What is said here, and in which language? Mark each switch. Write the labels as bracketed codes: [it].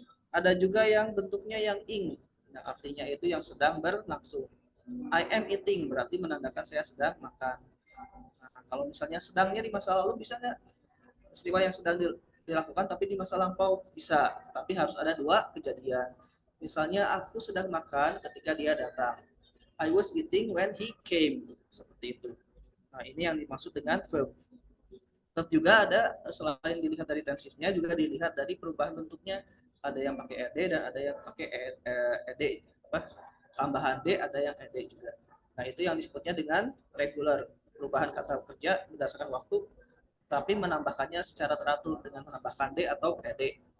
[id] Ada juga yang bentuknya yang ing. Nah, artinya itu yang sedang berlangsung. [en] I am eating [id] berarti menandakan saya sedang makan. Nah, kalau misalnya sedangnya di masa lalu bisa nggak? Peristiwa yang sedang dilakukan tapi di masa lampau bisa, tapi harus ada dua kejadian. Misalnya aku sedang makan ketika dia datang. [en] I was eating when he came. [id] Seperti itu. Nah, ini yang dimaksud dengan verb. Verb juga ada, selain dilihat dari tensisnya juga dilihat dari perubahan bentuknya. Ada yang pakai ed dan ada yang pakai ed apa, tambahan d, ada yang ed juga. Nah, itu yang disebutnya dengan regular, perubahan kata kerja berdasarkan waktu tapi menambahkannya secara teratur dengan menambahkan d atau ed.